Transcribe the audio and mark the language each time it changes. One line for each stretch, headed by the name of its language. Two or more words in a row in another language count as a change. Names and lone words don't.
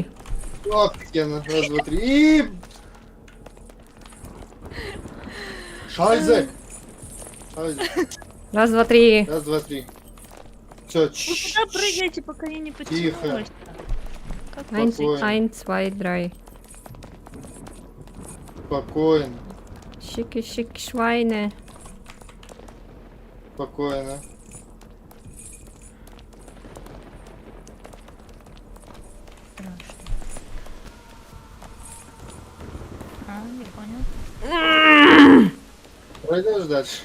Russian: Ох, Кена, раз, два, три. И... Шайзе! Шайзе. Раз, два, три. Раз, два, три. Все, Вы куда прыгаете, пока я не потянулась? Как Eins, Спокойно.
German: eins, zwei, drei.
Russian: Спокойно,
German: Schicke, schicke Schweine.
Russian: спокойно. страшно? А, не понял. Пройдешь дальше.